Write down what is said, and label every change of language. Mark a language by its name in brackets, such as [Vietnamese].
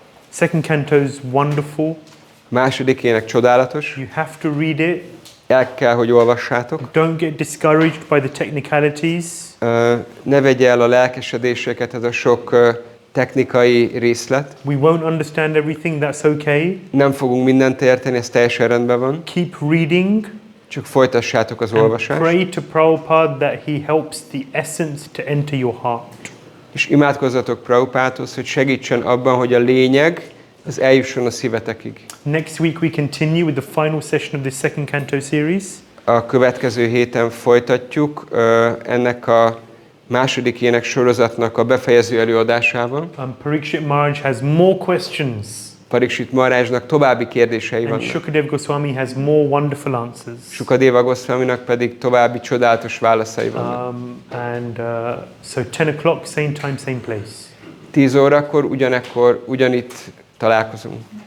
[English] Second canto is wonderful. [Hungarian] Második ének csodálatos. [English] You have to read it. [Hungarian] El kell, hogy olvassátok. [English] Don't get discouraged by the technicalities. [Hungarian] Ne vegye el a lelkesedéseket ez a sok technikai részlet. [English] We won't understand everything, that's okay. [Hungarian] Nem fogunk mindent érteni, ez teljesen rendben van. [English] Keep reading. [Hungarian] Csak folytassátok az olvasást. [English] Pray to Prabhupada that he helps the essence to enter your heart. [Hungarian] És imádkozzatok Prabhupádhoz, hogy segítsen abban, hogy a lényeg az eljusson a szívetekig. [English] Next week we continue with the final session of the second canto series. [Hungarian] A következő héten folytatjuk ennek a második ének sorozatnak a befejező előadásával. [English] Parikshit Maharaj has more questions. [Hungarian] Parikshit Maharajnak további kérdései vannak. [English] And Shukadeva Goswami has more wonderful answers. [Hungarian] Shukadeva Goswaminak pedig további csodálatos válaszai vannak. [English] So 10 o'clock, same time, same place. [Hungarian] 10 órakor, ugyanitt találkozunk.